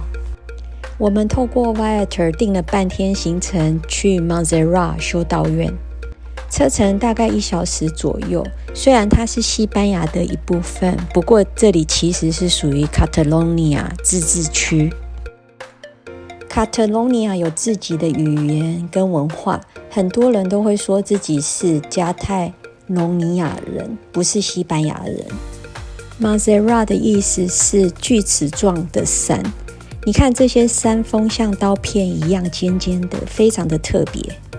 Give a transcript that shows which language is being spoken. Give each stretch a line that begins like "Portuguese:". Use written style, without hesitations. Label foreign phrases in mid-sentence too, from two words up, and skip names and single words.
Chinese: 我們透過 Viator 訂了半天行程去 Montserrat 修道院，車程大概1小時左右。雖然它是西班牙的一部分，不過這裡其實是屬於 Catalonia 自治區。Catalonia 有自己的語言跟文化，很多人都會說自己是加泰隆尼亞人，不是西班牙人。Montserrat 的意思是鋸齒狀的山。你看這些山峰像刀片一樣尖尖的，非常的特別。